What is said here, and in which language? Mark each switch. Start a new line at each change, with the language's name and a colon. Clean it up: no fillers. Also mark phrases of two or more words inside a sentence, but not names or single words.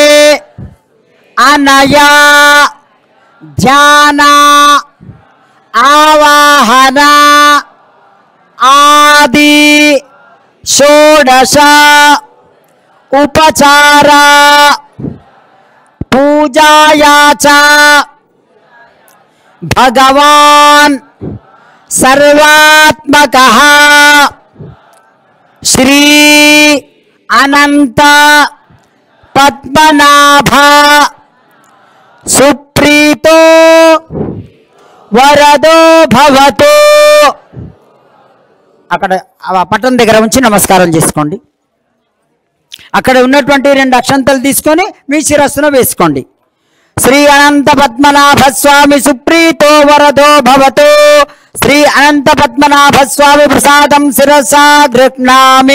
Sanskrit: अनया ध्यान आवाहन आदि षोडश उपचार पूजाया च भगवान् सर्वात्मकः श्री अनंत पद्मनाभ सुप्रीतो वरदो भवतु।
Telugu: అక్కడ పట్టణం దగ్గర ఉంచి నమస్కారం చేసుకోండి. అక్కడ ఉన్నటువంటి 2 అక్షంతలు తీసుకొని మీ శిరస్సును వేసుకోండి.
Sanskrit: श्री अनन्त पद्मनाभ स्वामि सुप्रीतो वरदो भवतु. श्री अनन्त पद्मनाभ स्वामि प्रसादं शिरसा गृह्णामि.